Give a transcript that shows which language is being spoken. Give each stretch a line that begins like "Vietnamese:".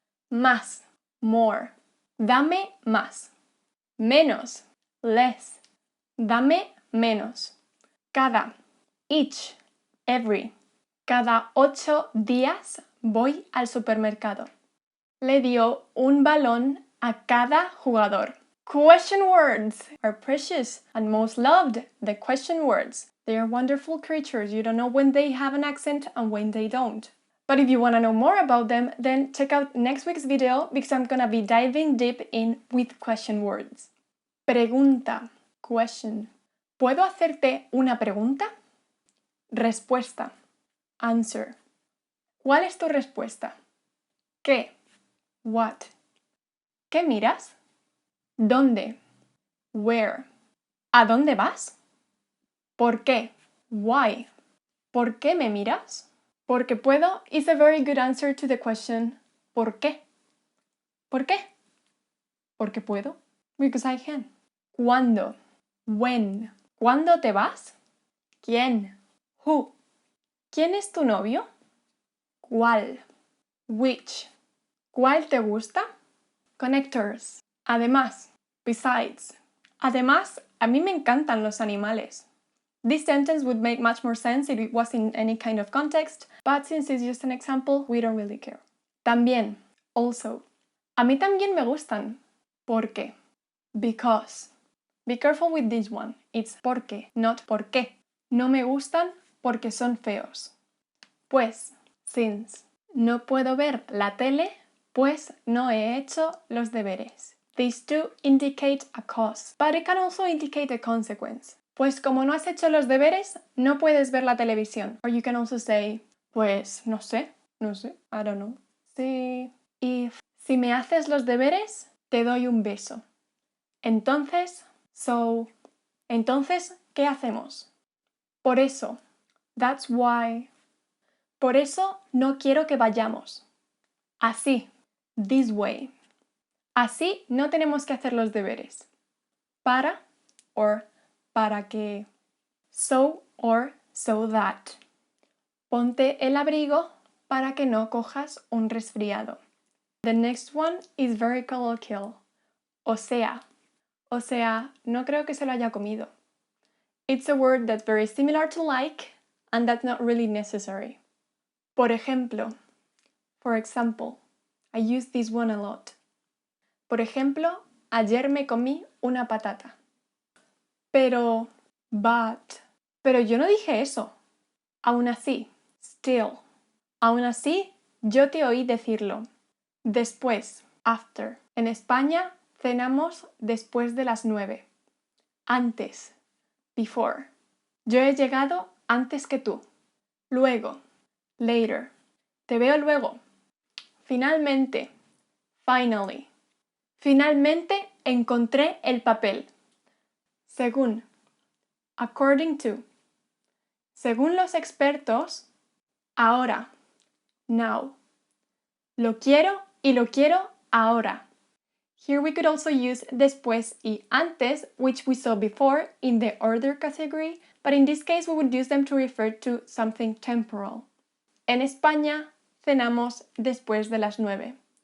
Spanish: Más, more. Dame más. Menos, less. Dame menos.
English: Cada, each, every.
Spanish: Cada 8 días voy al supermercado. Le dio un balón a cada jugador.
English: Question words are precious and most loved, the question words. They are wonderful creatures. You don't know when they have an accent and when they don't. But if you want to know more about them, then check out next week's video because I'm gonna be diving deep in with question words. Pregunta. Question.
Spanish: ¿Puedo hacerte una pregunta? Respuesta. Answer. ¿Cuál es tu respuesta? ¿Qué? What? ¿Qué miras? ¿Dónde? Where? ¿A dónde vas? ¿Por qué? Why? ¿Por qué me miras? Porque puedo
English: is a very good answer to the question
Spanish: ¿por qué? ¿Por qué? Porque puedo.
English: Because I can.
Spanish: ¿Cuándo? When? ¿Cuándo te vas? ¿Quién? Who? ¿Quién es tu novio? ¿Cuál? Which? ¿Cuál te gusta? Connectors. Además. Besides. Además, a mí me encantan los animales.
English: This sentence would make much more sense if it was in any kind of context, but since it's just an example, we don't really care.
Spanish: También. Also. A mí también me gustan. ¿Por qué? Because.
English: Be careful with this one. It's porque, not por qué.
Spanish: No me gustan porque son feos. Pues, since. No puedo ver la tele, pues no he hecho los deberes.
English: These two indicate a cause, but it can also indicate a consequence.
Spanish: Pues como no has hecho los deberes, no puedes ver la televisión.
English: Or you can also say,
Spanish: pues no sé,
English: I don't know.
Spanish: Si me haces los deberes, te doy un beso. Entonces, entonces, ¿qué hacemos? Por eso,
English: that's why.
Spanish: Por eso no quiero que vayamos. Así, this way. Así no tenemos que hacer los deberes. Para, or para que. So, or so that. Ponte el abrigo para que no cojas un resfriado.
English: The next one is very colloquial.
Spanish: O sea, no creo que se lo haya comido.
English: It's a word that's very similar to like, and that's not really necessary. Por ejemplo, for example, I use this one a lot.
Spanish: Por ejemplo, ayer me comí una patata. Pero yo no dije eso. Aún así, still. Aún así, yo te oí decirlo. Después, after. En España, cenamos después de las 9. Antes, before. Yo he llegado antes que tú. Luego, later. Te veo luego. Finalmente, finally. Finalmente encontré el papel. Según, according to. Según los expertos, ahora, now. Lo quiero y lo quiero ahora.
English: Here we could also use
Spanish: después y antes,
English: which we saw before in the order category, but in this case we would use them to refer to something temporal.
Spanish: En España, cenamos después de las 9.